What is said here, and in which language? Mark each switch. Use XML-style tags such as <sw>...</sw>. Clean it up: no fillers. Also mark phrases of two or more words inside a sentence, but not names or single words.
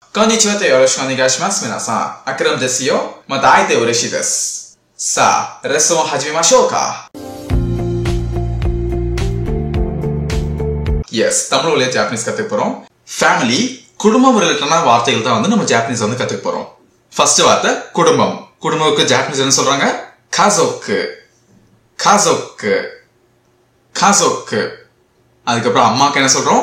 <ja>こんにちはとよろしくお願いします。皆さん、アクラムですよ。また会えて嬉しいです。さあ、レッスンを始めましょうか。Yes,</ja> <ta>தமிழ் வழியா ஜாப்பனீஸ் கத்துக்க போறோம். Family, குடும்பம் ரிலேட்டடான வார்த்தைகள் தான் நம்ம ஜாப்பனீஸ் கத்துக்க போறோம். ஃபர்ஸ்ட் வார்த்தை குடும்பம். குடும்பத்துக்கு ஜாப்பனீஸ் என்ன சொல்றாங்க?</ta> <ja>家族。家族。家族.</ja> <ta>அதுக்கப்புறம் அம்மாக்கு என்ன சொல்றோம்?</ta>